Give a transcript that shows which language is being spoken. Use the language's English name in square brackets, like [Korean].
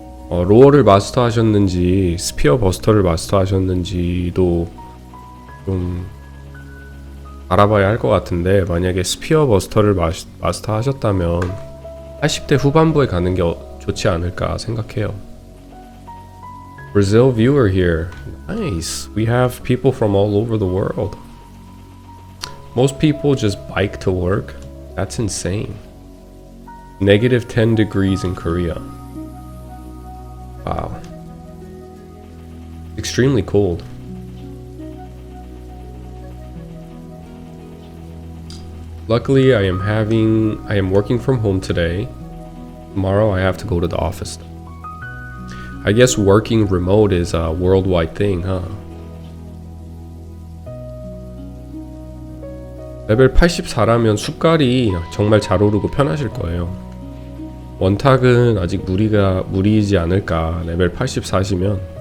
[Korean] 로어를 마스터 하셨는지 스피어 버스터를 마스터 하셨는지도 좀 알아봐야 할 것 같은데, 만약에 스피어 버스터를 마스터 하셨다면 80대 후반부에 가는 게 좋지 않을까 생각해요. [English] Brazil viewer here. Nice. We have people from all over the world. Most people just bike to work. That's insane. -10 degrees in Korea. Wow. Extremely cold. Luckily, I am working from home today. Tomorrow I have to go to the office. I guess working remote is a worldwide thing, huh? [Korean] 레벨 84라면 숫깔이 정말 잘 오르고 편하실 거예요. 원탁은 아직 무리이지 않을까. 레벨 84시면.